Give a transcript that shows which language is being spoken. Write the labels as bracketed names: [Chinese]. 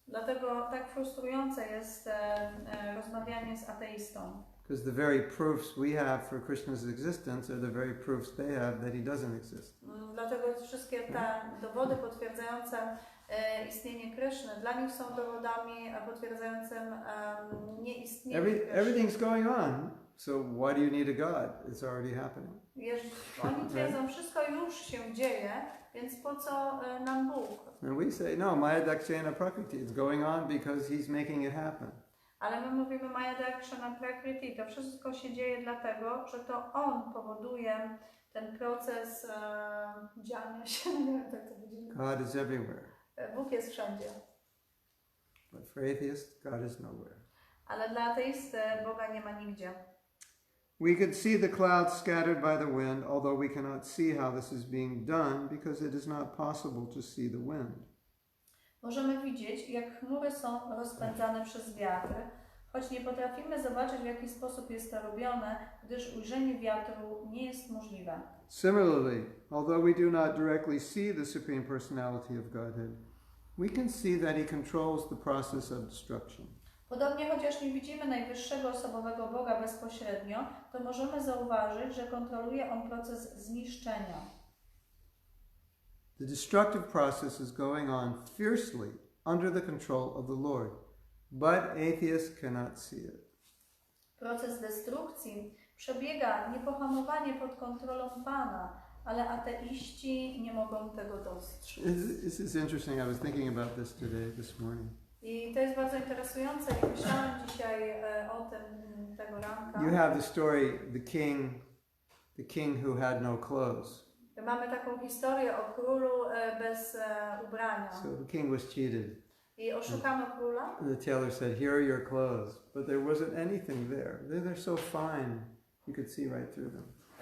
[Polish] Dlatego tak frustrujące jest rozmawianie z ateistą. [English] Because the very proofs we have for Krishna's existence are the very proofs they have that he doesn't exist. [Polish] Dlatego wszystkie te dowody potwierdzające istnienie Kryszny dla nich są dowodami potwierdzającym nieistnienie Kryszny. [English] Everything's going on, so why do you need a God? It's already happening. [Polish] Oni twierdzą, wszystko już się dzieje, więc po co nam Bóg? [English] And we say, no, [Sanskrit] Maya Dakshana Prakriti, [English] it's going on because he's making it happen. [Polish] Ale my mówimy [Sanskrit] Maya Dakshana Prakriti, [Polish] to wszystko się dzieje dlatego, że to On powoduje ten proces dziania się. Nie wiem, tak to będzie. [English] God is everywhere. [Polish] Bóg jest wszędzie. [English] But for atheists, God is nowhere. [Polish] Ale dla ateisty Boga nie ma nigdzie. [English] We could see the clouds scattered by the wind, although we cannot see how this is being done because it is not possible to see the wind. [Polish] Możemy widzieć, jak chmury są rozpędzane przez wiatr, choć nie potrafimy zobaczyć, w jaki sposób jest to robione, gdyż ujrzenie wiatru nie jest możliwe. [English] Similarly, although we do not directly see the Supreme Personality of Godhead, we can see that He controls the process of destruction. [Polish] Podobnie, chociaż nie widzimy najwyższego osobowego Boga bezpośrednio, to możemy zauważyć, że kontroluje On proces zniszczenia. [English] The destructive process is going on fiercely under the control of the Lord, but atheists cannot see it. [Polish] Proces destrukcji przebiega niepohamowanie pod kontrolą Pana, ale ateiści nie mogą tego dostrzec. [English] This is interesting. I was thinking about this today, this morning. [Polish] I to jest bardzo interesujące. I myślałem dzisiaj o tym tego ranka. [English] You have the story, the king who had no clothes. [Polish] Mamy taką historię o królu bez ubrania. [English] So the king was cheated. [Polish] I oszukano króla. [English] The tailor said, "Here are your clothes," but there wasn't anything there. They're so fine, you could see right through them.